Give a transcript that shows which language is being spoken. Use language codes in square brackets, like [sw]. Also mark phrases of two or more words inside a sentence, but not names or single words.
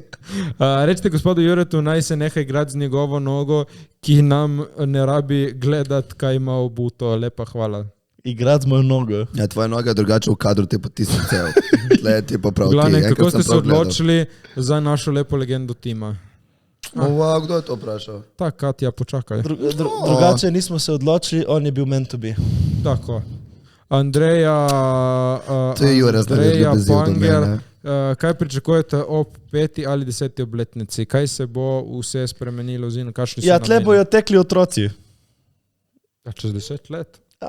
[sl] Recite gospodu Juretu, naj se neha igrati z njegovo nogo, ki nam ne rabi gledati, kaj ima obuto. Lepa hvala. Igrati z mojo nogo. Ja, tvoja noga je drugače v kadru, ti pa ti si cel. Tle je ti pa prav ti. Glavne, enkrat kako sem ste se prav gledal. odločili za našo lepo legendo tima? Wow, kdo je to vprašal? Ta Katja, počakaj. Drugače nismo se odločili, on je bil [en] meant to be. [sl] Tako. Andreja, To je Jure, zdaj je Andreja ljubezel do Panger, mene. kaj pričakujete ob 5. ali 10. obletnici? Kaj se bo vse spremenilo oziroma kakšni so Ja, tle nameni? bojo tekli otroci. A čez 10 let? Ja.